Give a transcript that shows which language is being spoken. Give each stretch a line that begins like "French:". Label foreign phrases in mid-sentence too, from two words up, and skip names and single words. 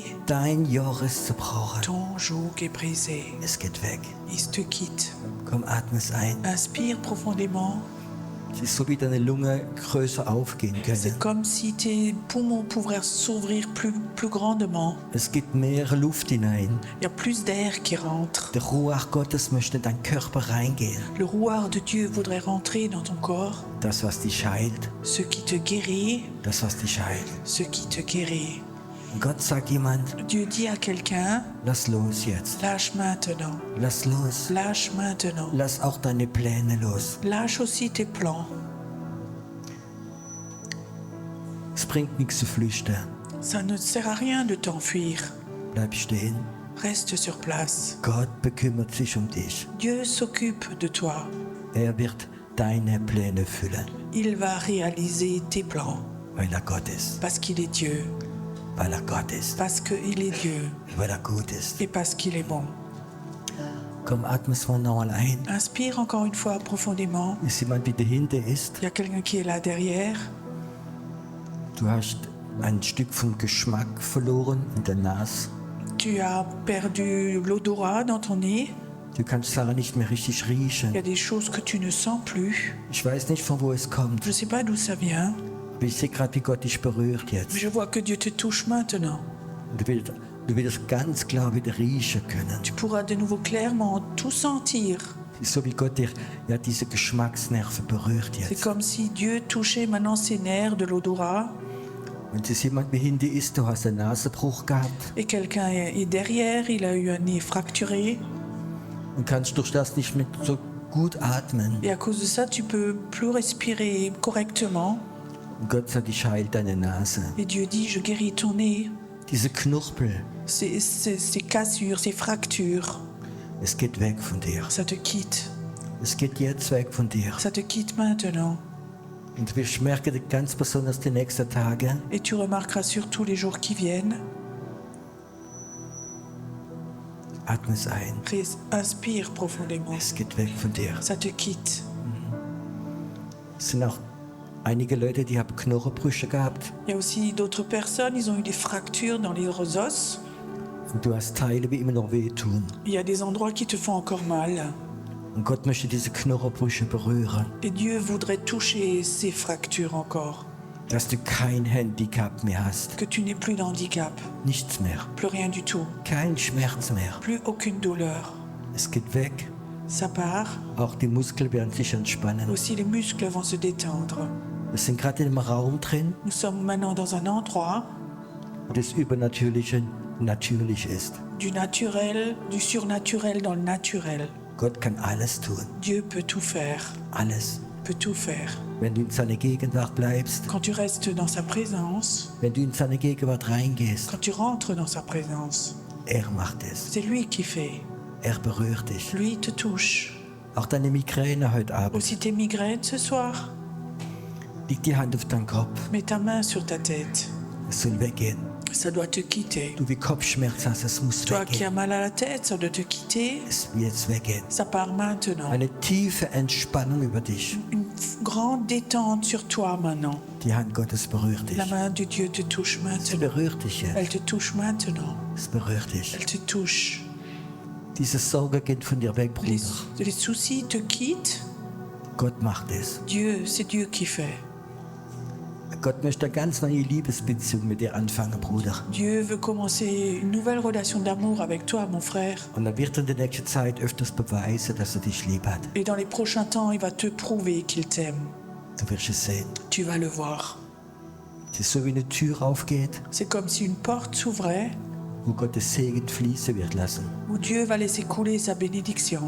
German: Dein Joch ist zerbrochen.
French: Ton joug est brisé.
German: Es geht weg.
French: Il te quitte.
German: Komm, atme es ein.
French: Inspire profondément.
German: Es ist so, wie deine Lunge größer aufgehen können.
French: C'est comme si tes poumons pouvaient s'ouvrir plus grandement.
German: Es gibt mehr Luft hinein.
French: Il y a plus d'air qui rentre.
German: Der Ruach Gottes möchte in deinen Körper reingehen.
French: Le rouard de Dieu voudrait rentrer dans ton corps.
German: Das, was dich heilt.
French: Ce qui te guérit,
German: Das, was dich heilt.
French: ce qui te guérit.
German: Und Gott sagt jemand,
French: Dieu dit à quelqu'un,
German: lass los jetzt.
French: lâche maintenant,
German: Lass los.
French: lâche maintenant.
German: Lass auch deine Pläne los.
French: Lâche aussi tes plans.
German: Es bringt nichts zu flüchten.
French: Ça ne sert à rien de t'enfuir.
German: Bleib stehen.
French: Reste sur place.
German: Gott bekümmert sich um dich.
French: Dieu s'occupe de toi.
German: Er wird deine Pläne füllen,
French: Il va réaliser tes plans
German: weil er Gott ist.
French: parce qu'il est Dieu,
German: Weil er Gott ist.
French: parce qu'il est Dieu
German: Weil er gut ist.
French: et parce qu'il est bon.
German: Komm, atme es mal nochmal ein.
French: Inspire encore une fois profondément.
German: Ist jemand, wie dahinter ist?
French: Il y a quelqu'un qui est là derrière.
German: Du hast ein Stück vom Geschmack verloren in der Nase.
French: Tu as perdu l'odorat dans ton nez.
German: Du kannst Sachen nicht mehr richtig
French: Il y
German: riechen.
French: a des choses que tu ne sens plus.
German: Ich weiß nicht, von wo es kommt.
French: Je ne sais pas d'où ça vient,
German: Aber ich sehe gerade, wie Gott dich berührt
French: mais
German: jetzt.
French: je vois que Dieu te touche maintenant.
German: Und du wirst ganz klar wieder riechen können.
French: Tu pourras de nouveau clairement tout sentir.
German: So wie Gott dir ja diese Geschmacksnerven berührt
French: C'est
German: jetzt.
French: comme si Dieu touchait maintenant ses nerfs de l'odorat
German: Wenn es jemand wie hinter ist, du hast einen Nasenbruch gehabt
French: et quelqu'un est derrière, il a eu un nez fracturé
German: und kannst durch das nicht mehr so gut atmen.
French: et à cause de ça, tu peux plus respirer correctement.
German: Und Gott sagt, ich heile deine Nase.
French: Et Dieu dit, je guéris ton nez,
German: Diese Knorpel,
French: ces cassures, ces fractures,
German: es geht weg von dir.
French: ça te quitte.
German: Es geht jetzt weg von dir.
French: Ça te quitte maintenant.
German: Und du wirst merken, ganz besonders die nächsten Tage,
French: Et tu remarqueras surtout les jours qui viennent.
German: atme es ein.
French: Inspire profondément.
German: Es geht weg von dir.
French: Ça te quitte.
German: Es sind auch einige Leute, die haben Knochenbrüche gehabt.
French: Il y a aussi d'autres personnes, ils ont eu des fractures dans les os.
German: Und du hast Teile, die immer noch wehtun.
French: Il y a des endroits qui te font encore mal.
German: Und Gott möchte diese Knochenbrüche berühren.
French: Et Dieu voudrait toucher ces fractures encore.
German: Dass du kein Handicap mehr hast.
French: Que tu n'aies plus d'handicap,
German: Nichts mehr.
French: plus rien du tout,
German: Kein Schmerz mehr.
French: plus aucune douleur.
German: Es geht weg.
French: Ça part.
German: Auch die Muskeln werden sich entspannen.
French: Aussi les muscles vont se détendre.
German: Wir sind gerade in einem Raum drin,
French: Nous sommes maintenant dans un endroit
German: wo das Übernatürliche natürlich ist.
French: du naturel, du surnaturel dans le naturel.
German: Gott kann alles tun.
French: Dieu peut tout faire,
German: Alles.
French: peut tout faire.
German: Wenn du in seiner Gegenwart bleibst,
French: Quand tu restes dans sa présence,
German: wenn du in seine Gegenwart reingehst,
French: quand tu rentres dans sa présence,
German: er macht es.
French: c'est lui qui fait.
German: Er berührt dich.
French: Lui te touche.
German: Auch deine Migräne heute Abend.
French: Aussi tes migraines ce soir.
German: Leg die Hand auf deinen Kopf.
French: Mets ta main sur ta tête.
German: Es soll weggehen.
French: Ça doit te quitter.
German: Du wie Kopfschmerzen hast, es muss
French: Toi qui as
German: weggehen.
French: mal à la tête, ça doit te quitter.
German: Es wird jetzt weggehen.
French: Ça part maintenant.
German: Eine tiefe Entspannung über dich.
French: Une grande détente sur toi maintenant.
German: Die Hand Gottes berührt dich.
French: La main de Dieu te touche
German: Es
French: maintenant.
German: berührt dich jetzt.
French: Elle te touche maintenant.
German: Es berührt dich.
French: Elle te touche.
German: Diese Sorge geht von dir weg,
French: Les,
German: Bruder.
French: les soucis te quittent.
German: Gott macht es.
French: Dieu, c'est Dieu qui fait.
German: Gott möchte eine ganz neue Liebesbeziehung mit dir anfangen, Bruder.
French: Dieu veut commencer une nouvelle relation d'amour avec toi, mon frère.
German: Und er wird in der nächsten Zeit öfters beweisen, dass er dich lieb hat.
French: Et dans les prochains temps, il va te prouver qu'il t'aime.
German: Du wirst es sehen.
French: Tu vas le voir.
German: Es ist so, wie eine Tür aufgeht,
French: C'est comme si une porte s'ouvrait
German: wo Gottes Segen fließen wird lassen.
French: où Dieu va laisser couler sa bénédiction.